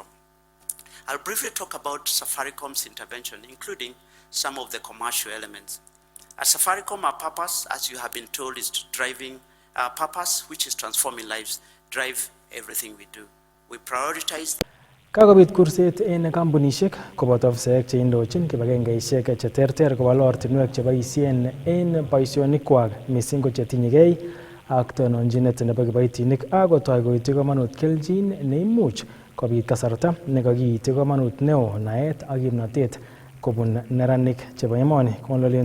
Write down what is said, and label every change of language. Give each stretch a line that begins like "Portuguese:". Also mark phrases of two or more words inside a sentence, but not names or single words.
English: I'll briefly talk about Safaricom's intervention, including some of the commercial elements. At Safaricom, our purpose, as you have been told, is driving our purpose, which is transforming lives, drive everything we do. We prioritize.
Kalenjin: Kakobit kurset en kampunishek koboto ofisek che indochin kibagengeishek che terter kowal ortinwek cheboisien en boisionikwak missing ko chetinyegei ak tononjinet nebo kiboitinik ak kotoi koityi komonut kelchin neimuch kobit kasarta nekakiityi komonut neo naet ak kimnotet kobun neranik chebo emoni kong'ololen